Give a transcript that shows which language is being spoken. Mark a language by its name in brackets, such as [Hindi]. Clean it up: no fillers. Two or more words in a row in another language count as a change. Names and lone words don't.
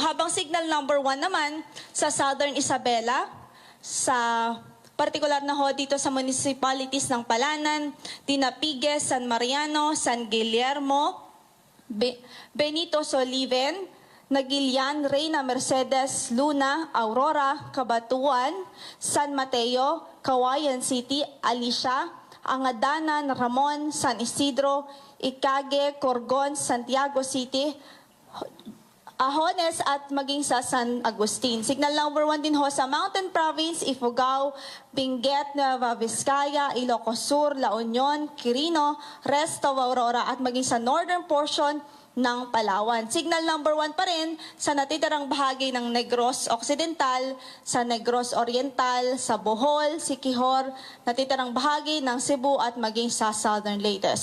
[Filipino] Habang [English] signal number [Filipino] 1 naman sa Southern Isabela, sa partikular na ho dito sa municipalities ng Palanan, Tinapigues, San Mariano, San Guillermo, Benito Soliven, Nagilian, Reyna Mercedes, Luna, Aurora, Cabatuan, San Mateo, Kawayan City, Alicia, Angadanan, Ramon, San Isidro, Icague, Corgon, Santiago City, Ahones at maging sa San Agustin. [English] Signal number [Filipino] 1 din ho sa Mountain Province, Ifugao, Benguet, Nueva Vizcaya, Ilocos Sur, La Union, Quirino, Resto, Aurora at maging sa [English] northern portion [Filipino] ng Palawan. [English] Signal number [Filipino] 1 pa rin sa natitirang bahagi ng Negros Occidental, sa Negros Oriental, sa Bohol, Siquijor, natitirang bahagi ng Cebu at maging sa Southern Leytes.